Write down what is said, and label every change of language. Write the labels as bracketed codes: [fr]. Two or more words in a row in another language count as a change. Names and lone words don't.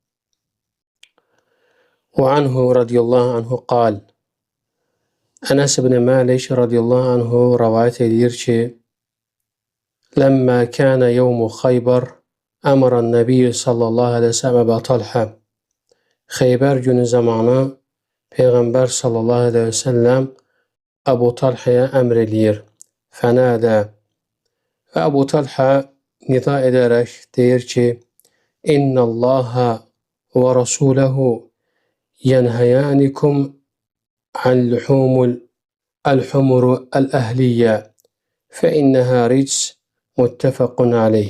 [ar] وعنه رضي الله عنه قال, [az] Ənəs ibn Məlik [ar] رضي الله عنه [az] rəvayət edir ki, [ar] لما كان يوم خيبر أمر النبي صلى الله عليه وسلم [az] Əbə Talhə Xeybər günü zamanı Peyğəmbər [ar] صلى الله عليه وسلم [az] Əbu Talhəyə əmr eləyir. [ar] فنادى [az] və Əbu Talhə nida edərək deyir ki, [ar] إن الله ورسوله ينهيانكم عن لحوم الأهلية فإنها رجس متفق عليه.